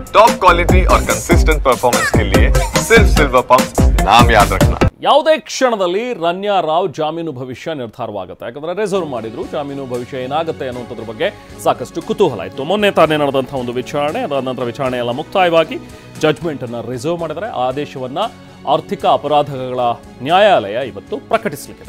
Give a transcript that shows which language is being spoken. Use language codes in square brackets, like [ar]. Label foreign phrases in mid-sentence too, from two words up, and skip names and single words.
[en] top quality [hi] और [en] consistent performance [hi] के लिए सिर्फ सिल्वर पंप नाम याद रखना। [kn] ಯಾವುದೇ ಕ್ಷಣದಲ್ಲಿ ರನ್ಯಾ ರಾವ್ ಜಾಮೀನು ಭವಿಷ್ಯ ನಿರ್ಧಾರವಾಗುತ್ತೆ. ಯಾಕಂದ್ರೆ ರಿಸರ್ವ್ ಮಾಡಿದ್ರು, ಜಾಮೀನು ಭವಿಷ್ಯ ಏನಾಗುತ್ತೆ ಅನ್ನೋದ್ರ ಬಗ್ಗೆ ಸಾಕಷ್ಟು ಕುತೂಹಲ ಇತ್ತು. ಮೊನ್ನೆ ತಾನೇ ನಡೆದಂತಹ ಒಂದು ವಿಚಾರಣೆ, ಅದಾದ ನಂತರ ವಿಚಾರಣೆ ಎಲ್ಲ ಮುಕ್ತಾಯವಾಗಿ ಜಡ್ಜ್ಮೆಂಟ್ ಅನ್ನ ರಿಸರ್ವ್ ಮಾಡಿದರೆ ಆದೇಶವನ್ನ ಆರ್ಥಿಕ ಅಪರಾಧಗಳ ನ್ಯಾಯಾಲಯ ಇವತ್ತು ಪ್ರಕಟಿಸಲಿಕ್ಕಿದೆ.